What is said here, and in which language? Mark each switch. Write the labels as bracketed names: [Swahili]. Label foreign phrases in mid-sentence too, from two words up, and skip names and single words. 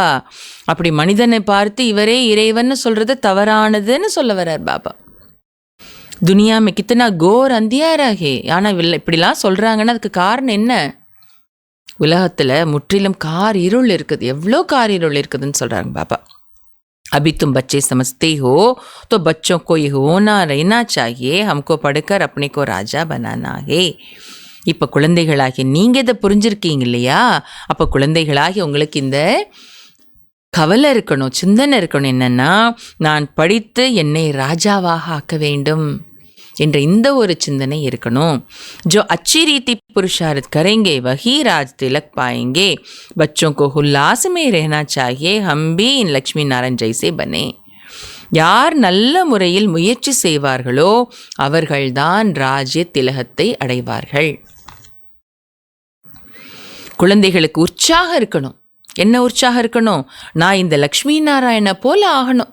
[Tamil] அப்படி மனிதனை பார்த்து இவரே இறைவன் சொல்கிறது தவறானதுன்னு சொல்ல வர்றார் பாபா. [Hindi] दुनिया में कितना घोर अंधियारा है. [Tamil] ஆனால் இப்படிலாம் சொல்கிறாங்கன்னா அதுக்கு காரணம் என்ன? உலகத்தில் முற்றிலும் கார் இருள் இருக்குது, எவ்வளோ கார் இருள் இருக்குதுன்னு சொல்கிறாங்க பாபா. [Hindi] अभी तुम बच्चे समझते हो तो बच्चों को ये होना रहना चाहिए, हमको पढ़कर अपने को राजा बनाना है. [Tamil] இப்போ குழந்தைகளாகி நீங்கள் இதை புரிஞ்சிருக்கீங்க இல்லையா? அப்போ குழந்தைகளாகி உங்களுக்கு இந்த கவலை இருக்கணும், சிந்தனை இருக்கணும். என்னென்னா நான் படித்து என்னை ராஜாவாக ஆக்க வேண்டும் என்ற இந்த ஒரு சிந்தனை இருக்கணும். [Hindi] जो अच्छी रीति पुरुषार्थ करेंगे वही राज तिलक पाएंगे. बच्चों को उल्लास में रहना चाहिए, हम भी इन लक्ष्मी नारायण जैसे बने. [Tamil] யார் நல்ல முறையில் முயற்சி செய்வார்களோ அவர்கள்தான் ராஜ்ய திலகத்தை அடைவார்கள். குழந்தைகளுக்கு உற்சாகம் இருக்கணும். என்ன உற்சாகம் இருக்கணும்? நான் இந்த லக்ஷ்மி நாராயண போல ஆகணும்.